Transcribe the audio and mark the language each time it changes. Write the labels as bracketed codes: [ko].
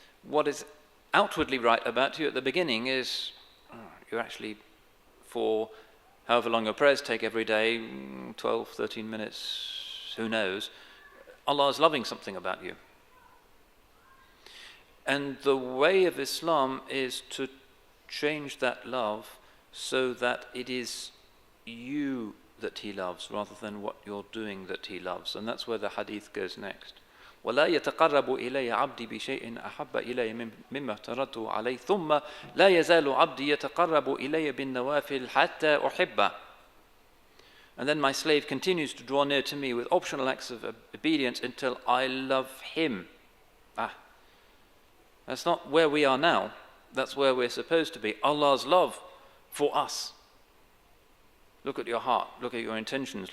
[en] What is outwardly right about you at the beginning is you're actually, for however long your prayers take every day, 12, 13 minutes, who knows, Allah is loving something about you. And the way of Islam is to change that love so that it is you that He loves rather than what you're doing that He loves. And that's where the hadith goes next. [ar] ولا يتقرب إلي عبدي بشيء أحب إلي مما افترضته عليه ثم لا يزال عبدي يتقرب إلي بالنوافل حتى أحبه. [en] And then my slave continues to draw near to me with optional acts of obedience until I love him. That's not where we are now. That's where we're supposed to be. Allah's love for us. Look at your heart. Look at your intentions.